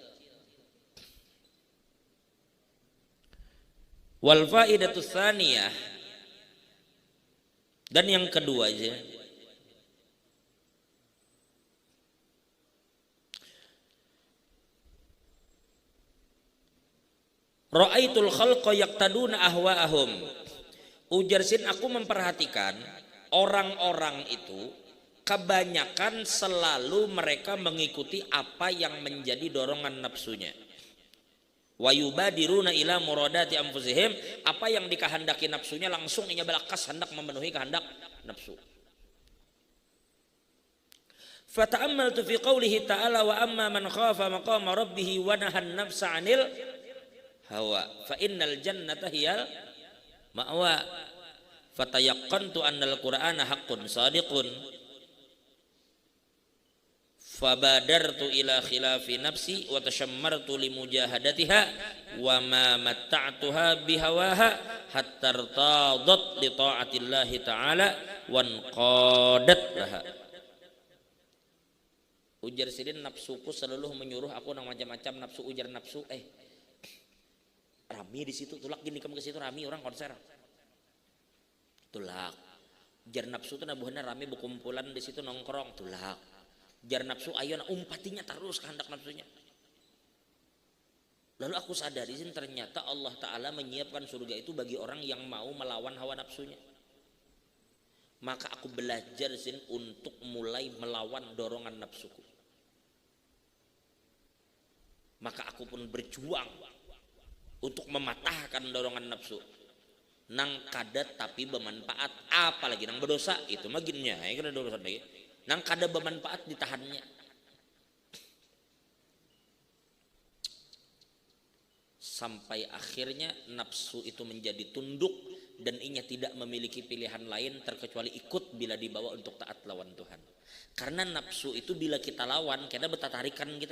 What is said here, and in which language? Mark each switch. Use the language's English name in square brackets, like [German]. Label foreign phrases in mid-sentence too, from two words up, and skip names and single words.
[Arabic] والفائدة الثانية, [Indonesian] dan yang kedua aja, [Arabic] رأيت الخلق يقتدون أهواءهم. [Indonesian] Ujar Sin, aku memperhatikan orang-orang itu kebanyakan selalu mereka mengikuti apa yang menjadi dorongan nafsunya. [Arabic] ويبادرون إلى مرادات أنفسهم, [Indonesian] apa yang dikehendaki nafsunya langsung inya balakas hendak memenuhi kehendak nafsu. [Arabic] فتأملت في قوله تعالى وأما من خاف مقام ربه ونهى النفس عن الهوى فإن الجنة هي المأوى. فتيقنت أن القرآن حق صادق فبادرت إلى خلاف نفسي وتشمرت لمجاهدتها وما متعتها بهواها حتى ارتاضت لطاعة الله تعالى وانقادت لها. [Banjar] Ujar Sidin, nafsuku selalu menyuruh aku nang macam-macam nafsu. Ujar nafsu, rami di situ, tulak gini kamu ke situ, rami orang konser, tulak. Jar nafsu tuh nabuhannya rami berkumpulan di situ nongkrong, tulak. Jar nafsu ayo umpatinya terus kehendak nafsunya. [Indonesian] Lalu aku sadari ternyata Allah Ta'ala menyiapkan surga itu bagi orang yang mau melawan hawa nafsunya. Maka aku belajar untuk mulai melawan dorongan nafsuku. Maka aku pun berjuang untuk mematahkan dorongan nafsu. [Banjar] Nang kadat tapi bermanfaat, apalagi nang berdosa itu maginnya kena dosa lagi. Nang kada bermanfaat ditahannya. [Indonesian] Sampai akhirnya nafsu itu menjadi tunduk dan inya tidak memiliki pilihan lain terkecuali ikut bila dibawa untuk taat lawan Tuhan. Karena nafsu itu bila kita lawan, kita bertatarikan kita.